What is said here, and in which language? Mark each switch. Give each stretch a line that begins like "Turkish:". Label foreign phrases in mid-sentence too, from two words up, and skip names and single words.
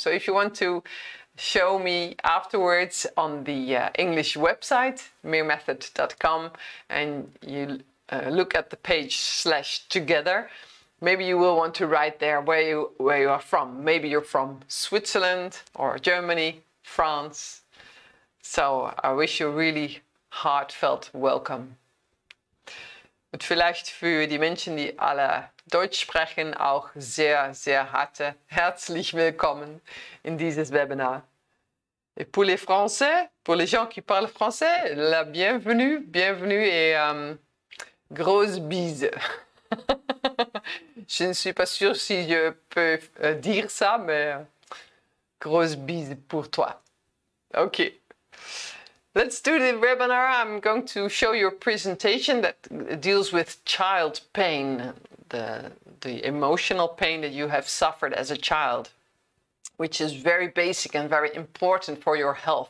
English: So if you want to show me afterwards on the English website, MIR-Method.com, and you look at the page /together, maybe you will want to write there where you are from. Maybe you're from Switzerland or Germany, France. So I wish you really heartfelt welcome.
German: Und vielleicht für die Menschen, die alle Deutsch sprechen, auch sehr, sehr herzlich willkommen in dieses Webinar.
French: Et pour les Français, pour les gens qui parlent français, la bienvenue et grosse bise. Je ne suis pas sûre si je peux dire ça, mais grosse bise pour toi.
English: Ok. Let's do the webinar. I'm going to show you a presentation that deals with child pain, the emotional pain that you have suffered as a child, which is very basic and very important for your health.